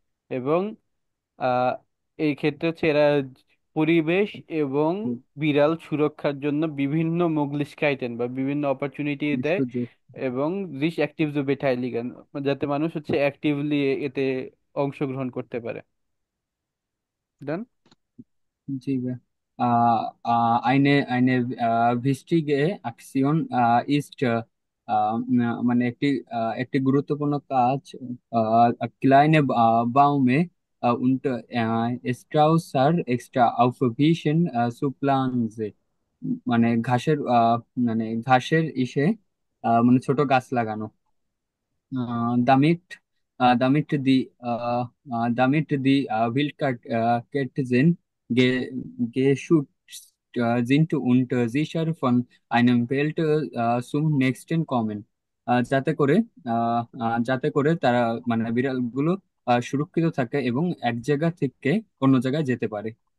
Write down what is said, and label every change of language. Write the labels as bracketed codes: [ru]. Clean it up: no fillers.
[bn] এবং আহ এই ক্ষেত্রে হচ্ছে এরা পরিবেশ এবং বিড়াল সুরক্ষার জন্য বিভিন্ন মোগলিস্কাইটেন বা বিভিন্ন অপরচুনিটি দেয়, সুযোগ। এবং রিচ অ্যাক্টিভ বেটাইলিগান, যাতে মানুষ হচ্ছে অ্যাক্টিভলি এতে অংশগ্রহণ করতে পারে। ডান। [de] Sicher. Eine wichtige Aktion ist [bn] মানে একটি গুরুত্বপূর্ণ কাজ [de] kleine Bäume und Straußer extra auf Wiesen zu pflanzen, [bn] মানে ঘাসের ইসে মানে ছোট গাছ লাগানো। [de] damit, damit die Wildkatzen geschützt sind und sicher von einem Feld zum nächsten kommen, [bn] যাতে করে তারা মানে বিড়ালগুলো সুরক্ষিত থাকে এবং এক জায়গা থেকে অন্য জায়গায় যেতে পারে।